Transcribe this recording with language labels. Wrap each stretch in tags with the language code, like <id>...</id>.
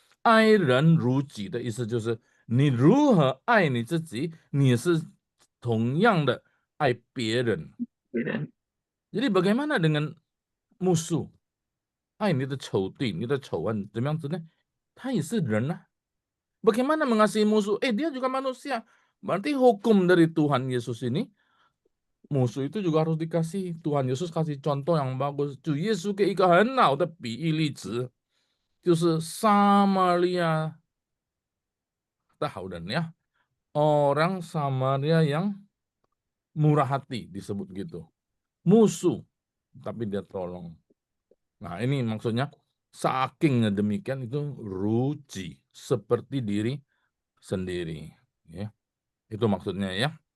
<zh>爱人如己的意思就是你如何爱你自己，你是同样的爱别人。</zh> <id>Jadi bagaimana dengan musuh？</id> <zh>爱你的仇敌，你的仇恨怎么样子呢？他也是人啊。</zh> <id>Bagaimana mengasihi musuh? Dia juga manusia. Berarti hukum dari Tuhan Yesus ini, musuh itu juga harus dikasih. Tuhan Yesus kasih contoh yang bagus.</id> <zh>主耶稣给一个很好的比喻例子，就是撒玛利亚的好人ya.</zh> <id>Orang Samaria yang murah hati disebut gitu. Musuh, tapi dia tolong. Nah, ini maksudnya sakingnya demikian itu ruci seperti diri sendiri. Ya. Itu maksudnya ya.</id>